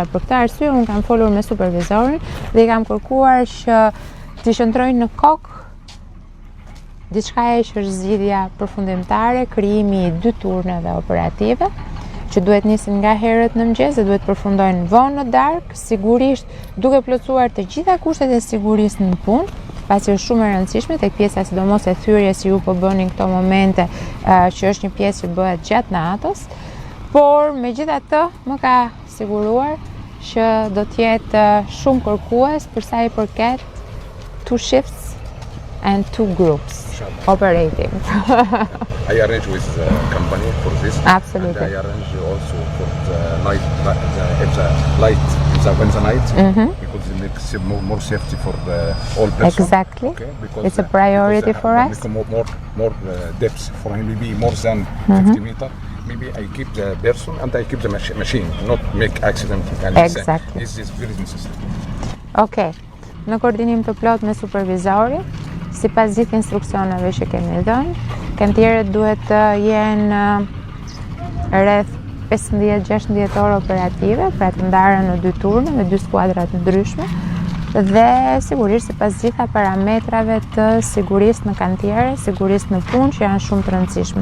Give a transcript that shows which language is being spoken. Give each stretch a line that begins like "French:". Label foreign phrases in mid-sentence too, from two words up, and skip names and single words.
Albanian: Për këtë arsye unë kam folur me supervizorin dhe i kam kërkuar që t'i shëndrojnë në kokë diçka që është zgjidhja përfundimtare, krijimi i dy turneve operative, që duhet nisin nga herët në mëngjes dhe duhet përfundojnë vonë në darkë, sigurisht duke plotësuar të gjitha kushtet e sigurisë në punë, pasi është shumë e rëndësishme tek pjesa sidomos e thyrjes që ju po bëni në këto momente, që është një pjesë që bëhet gjatë natës. Por me gjitha të më ka siguruar që do t'jetë shumë kërkues përsa i përket
English: 2 shifts and 2 groups operating. I arrange with the company for this. Absolutely. And I arrange also for the night, when the night, because it makes more safety for all persons. Exactly. Okay? It's a priority for us. More depth for him, maybe more than 50 meters. Maybe I keep the person and I keep the machine, not make accident. Exactly. This is very necessary. Okay.
Albanian: Në koordinim të plot me supervizorin, sipas gjithë instruksioneve që kemi dhënë, kantierët duhet të jenë rreth 15-16 orë operative, pra të ndarën në 2 turne me 2 skuadra të ndryshme dhe sigurisht sipas gjitha parametrave të sigurisë në kantiere, sigurisë në punë që janë shumë të rëndësishme.